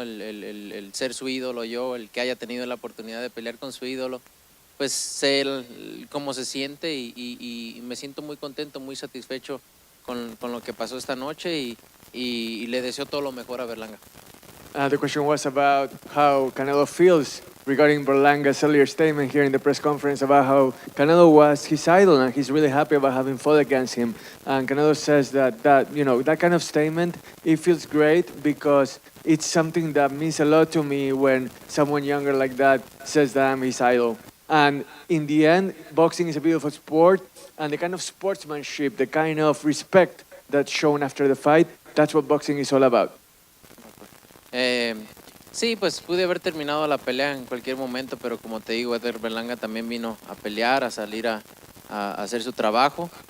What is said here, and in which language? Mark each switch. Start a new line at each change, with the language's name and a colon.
Spanish: El ser su ídolo yo, el que haya tenido la oportunidad de pelear con su ídolo, pues sé cómo se siente y me siento muy contento, muy satisfecho con lo que pasó esta noche y le deseo todo lo mejor a Berlanga.
English: The question was about how Canelo feels regarding Berlanga's earlier statement here in the press conference about how Canelo was his idol and he's really happy about having fought against him. And Canelo says that that kind of statement, it feels great because it's something that means a lot to me when someone younger like that says that I'm his idol. And in the end, boxing is a beautiful sport, and the kind of sportsmanship, the kind of respect that's shown after the fight, that's what boxing is all about.
Spanish: Sí, pues pude haber terminado la pelea en cualquier momento, pero como te digo, Edgar Berlanga también vino a pelear, a salir a hacer su trabajo.